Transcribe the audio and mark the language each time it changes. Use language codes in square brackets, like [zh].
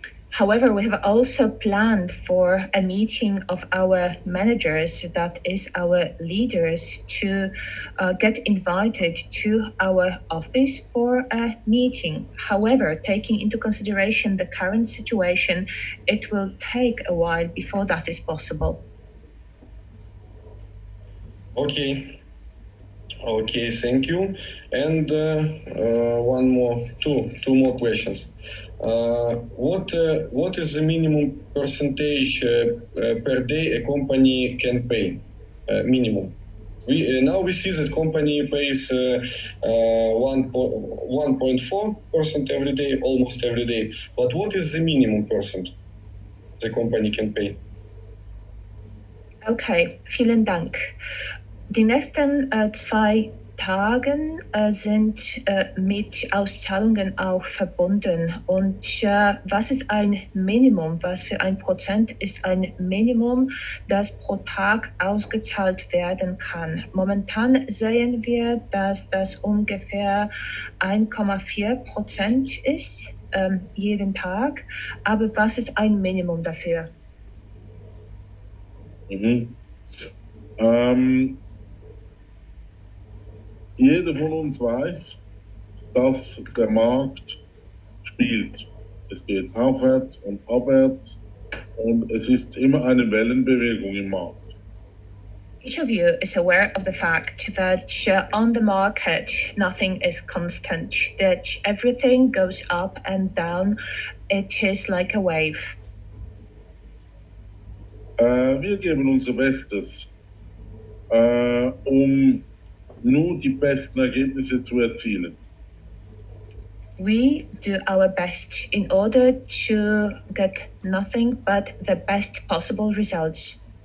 [en] However, we have also planned for a meeting of our managers, that is our leaders, to get invited to our office for a meeting. However, taking into consideration the current situation, it will take a while before that is possible. Okay, thank you. And two more questions. What is the minimum percentage per day a company can pay? Minimum. Now we see that company pays 1.4% every day, almost every day. But what is the minimum percent the company can pay? [de] Okay, vielen Dank. Die nächsten zwei Tagen sind mit Auszahlungen auch verbunden. Und was ist ein Minimum? Was für ein Prozent ist ein Minimum, das pro Tag ausgezahlt werden kann? Momentan sehen wir, dass das ungefähr 1,4% ist jeden Tag. Aber was ist ein Minimum dafür? Jeder von uns weiß, dass der Markt spielt. Es geht aufwärts und abwärts und es ist immer eine Wellenbewegung im Markt. [en] Each of you is aware of the fact that on the market, nothing is constant, that everything goes up and down. It is like a wave. [de] Wir geben unser Bestes, nur die besten Ergebnisse zu erzielen. [en] We do our best in order to get nothing but the best possible results.